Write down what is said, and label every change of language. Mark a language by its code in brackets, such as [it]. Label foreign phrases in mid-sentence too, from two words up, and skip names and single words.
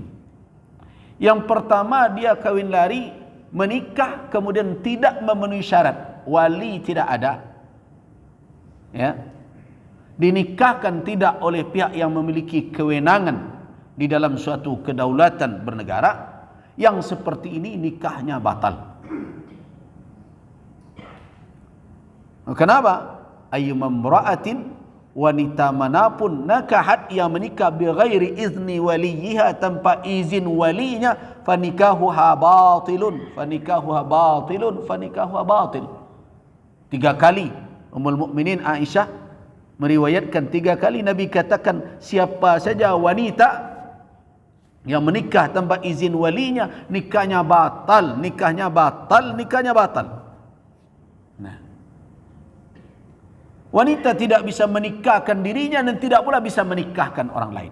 [id] Yang pertama, dia kawin lari, menikah kemudian tidak memenuhi syarat, wali tidak ada, ya, dinikahkan tidak oleh pihak yang memiliki kewenangan di dalam suatu kedaulatan bernegara. Yang seperti ini nikahnya batal. Kenapa? Ayyumamra'atin, wanita manapun nakahat yang menikah [ar] بغير إذن وليها, [id] tanpa izin walinya, [ar] فنكاحها باطل، فنكاحها باطل، فنكاحها باطل. [id] 3 kali Ummul Mukminin Aisyah meriwayatkan, 3 kali Nabi katakan siapa saja wanita yang menikah tanpa izin walinya, nikahnya batal, nikahnya batal, nikahnya batal. Nah, wanita tidak bisa menikahkan dirinya dan tidak pula bisa menikahkan orang lain.